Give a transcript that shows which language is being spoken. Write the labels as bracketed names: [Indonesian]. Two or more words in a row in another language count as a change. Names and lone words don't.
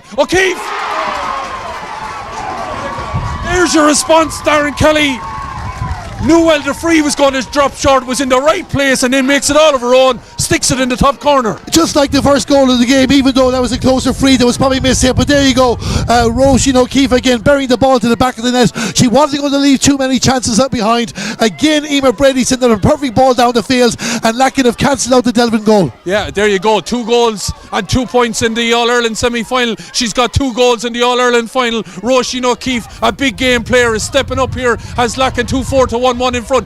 [English] O'Keefe! There's your response, Darren Kelly. Knew well the free was going to drop short, was in the right place, and then makes it all of her own, sticks it in the top corner. Just like the first goal of the game, even though that was a closer free, that was probably missed here, but there you go. Roisin O'Keefe again burying the ball to the back of the net. She wasn't going to leave too many chances up behind. Again, Emer Brady sending a perfect ball down the field, and Lacken have cancelled out the Delvin goal. Yeah, there you go. 2 goals and 2 points in the All-Ireland semi-final. She's got 2 goals in the All-Ireland final. Roisin O'Keefe, a big game player, is stepping up here, has Lacken 2-4 to 1-1 in front.